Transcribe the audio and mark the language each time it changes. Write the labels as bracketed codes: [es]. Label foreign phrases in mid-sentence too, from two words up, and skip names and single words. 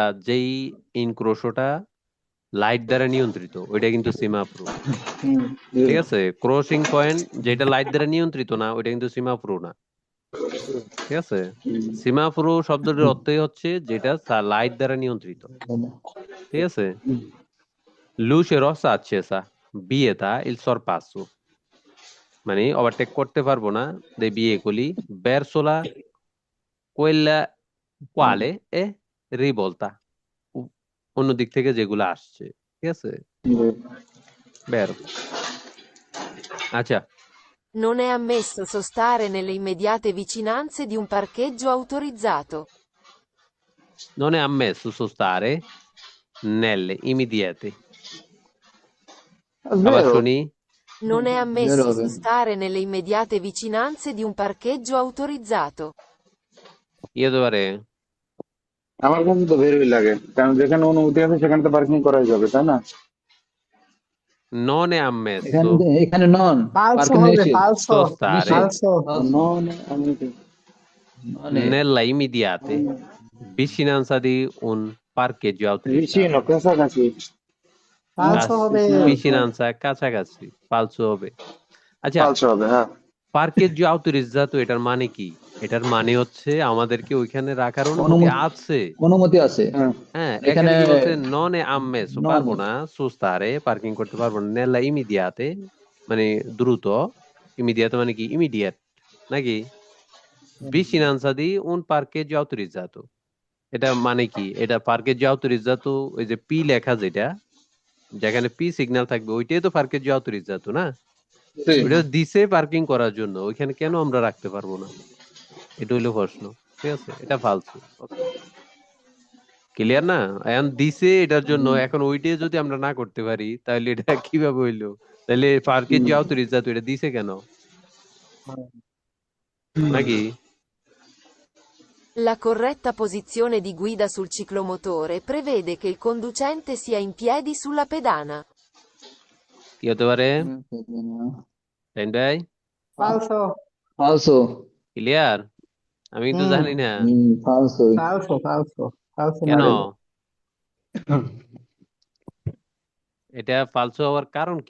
[bn] যেই ইনক্রোশোটা লাইট দ্বারা নিয়ন্ত্রিত ওইটা কিন্তু সিমাফোরো, ঠিক আছে। ক্রসিং পয়েন্ট যেটা লাইট দ্বারা নিয়ন্ত্রিত না ওইটা কিন্তু সিমাফোরো না, ঠিক আছে। সিমাফোরো শব্দটির অর্থই হচ্ছে যেটা লাইট দ্বারা নিয়ন্ত্রিত, ঠিক আছে। [it] luce rossa accesa vieta il sorpasso, [bn] মানে ওভারটেক করতে পারবো না [it] dei veicoli verso la quella quale è rivolta, [bn] অন্য দিক থেকে যেগুলো আসছে, ঠিক আছে। বের, আচ্ছা, [it] Non è ammesso sostare nelle immediate vicinanze di un parcheggio autorizzato. non è ammesso sostare nelle immediate, আবার vero [bn] শুনি। [it] Non è ammesso Vero. sostare nelle immediate vicinanze di un parcheggio autorizzato. [bn] কি হতে পারে? আমার কাছে তো বেরোই লাগে কারণ যেখানে অনুমতি আছে সেখানে তো পার্কিং করাই যাবে তাই না non è ammesso এখানে নন ফালসো পার্কিং হবে, নিষেধ ফালসো sostare ফালসো [it] nella immediate vicinanza di un parcheggio autorizzato, [bn] vicino কাছাকাছি ফালসো হবে। vicinanza কাছাকাছি, ফালসো হবে। আচ্ছা, পালসা হবে হ্যাঁ [it] parcheggio autorizzato [bn] এটার মানে কি? এটার মানে হচ্ছে আমাদেরকে ওইখানে রাখার অনুমতি অনুমতি- আছে। অনুমতি আছে হ্যাঁ হ্যাঁ, এখানে এখানে কি বলছে? [it] non è ammesso, [bn] non- পারবো না, সুস্তারে পার্কিং করতে পারবো না, [it] nella immediate [bn] মানে দ্রুত, ইমিডিয়াতে মানে কি ইমিডিয়েট নাকি? [it] vicinanza di un parcheggio autorizzato, [bn] এটা মানে কি? এটা [it] parcheggio autorizzato, [bn] ওই যে পি লেখা যেটা, যেখানে পি সিগন্যাল থাকবে ওইটাই তো [it] parcheggio autorizzato [bn] না? ওইটা দিছে পার্কিং করার জন্য, ওইখানে কেন আমরা রাখতে পারবো না? এটা হইলো প্রশ্ন, ঠিক আছে। এটা ফালতু। ক্লিয়ার না? এখন দিছে এটার জন্য, এখন ওইটা যদি আমরা না করতে পারি তাহলে এটা কিভাবে হইলো? তাহলে ফারকে যে autorizzato এটা দিছে কেন? নাকি? [it] La corretta posizione di guida sul ciclomotore prevede che il conducente sia in piedi sulla pedana. [bn] কি হতে পারে? তাই ভাই? ফালসো ফালসো। ক্লিয়ার? আমি কিন্তু জানি না। ফালসো। ফালসো ফালসো ফালসো কেন? মডেল এটা ফালসো হওয়ার কারণ কি?